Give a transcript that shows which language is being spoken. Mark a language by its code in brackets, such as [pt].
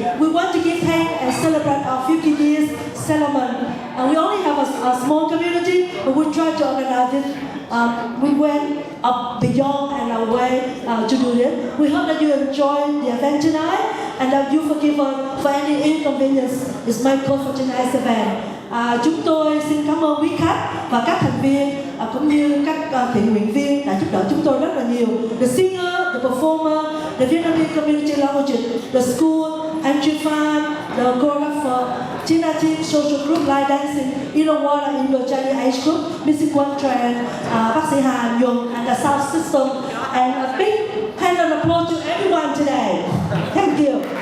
[en] We want to give thanks and celebrate our 50 years settlement. And we only have a small community, but we try to organize it. We went up beyond and away to do it. We hope that you enjoy the event tonight and that you forgive us for any inconvenience is made for tonight's event. [vi] Chúng tôi xin cảm ơn quý khách và các thành viên cũng như các thiện nguyện viên đã giúp đỡ chúng tôi rất là nhiều. [en] The singer, the performer, the Vietnamese community language, the school, entry fund, the choreographer, Tina Team, social group, line dancing, Irowawa, Indo-Chinese age group, music one trend, bác sĩ Hà Nhuận, and the sound system. And a big hand of applause to everyone today. Thank you.